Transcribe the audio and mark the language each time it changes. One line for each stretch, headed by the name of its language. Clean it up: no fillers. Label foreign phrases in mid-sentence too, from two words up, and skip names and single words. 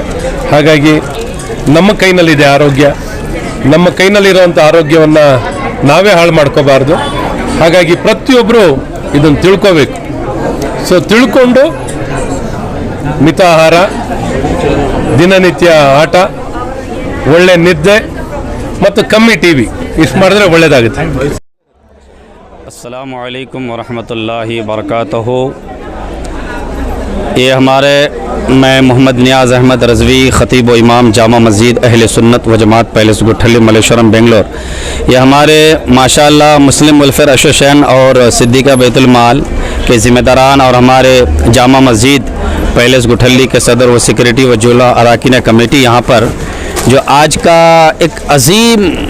Kannada: ಹಾಗಾಗಿ ನಮ್ಮ ಕೈನಲ್ಲಿದೆ ಆರೋಗ್ಯ, ನಮ್ಮ ಕೈನಲ್ಲಿರುವಂಥ ಆರೋಗ್ಯವನ್ನು ನಾವೇ ಹಾಳು ಮಾಡ್ಕೋಬಾರ್ದು। ಹಾಗಾಗಿ ಪ್ರತಿಯೊಬ್ಬರು ಇದನ್ನು ತಿಳ್ಕೋಬೇಕು। ಸೊ ತಿಳ್ಕೊಂಡು ಮಿತ ಆಹಾರ, ದಿನನಿತ್ಯ ಆಟ, ಒಳ್ಳೆ ನಿದ್ದೆ ಮತ್ತು ಕಮ್ಮಿ ಟಿವಿ ಇಷ್ಟು ಮಾಡಿದ್ರೆ ಒಳ್ಳೆಯದಾಗುತ್ತೆ।
Arabic: السلام عليكم ورحمة الله وبركاته.
Hindi: ये हमारे मैं मोहम्मद नियाज़ अहमद रज़वी, ख़तीब व इमाम जामा मस्जिद अहले सुन्नत व जमात पैलेस गुटहल्ली, मल्लेश्वरम, बेंगलोर। ये हमारे माशाअल्लाह मुस्लिम वेलफेयर एसोसिएशन और सिद्दीक़ा बैतुल माल के ज़िम्मेदारान और हमारे जामा मस्जिद पैलेस गुटहल्ली के सदर व सेक्रेटरी व जुला अरकान कमेटी यहाँ पर जो आज का एक अजीम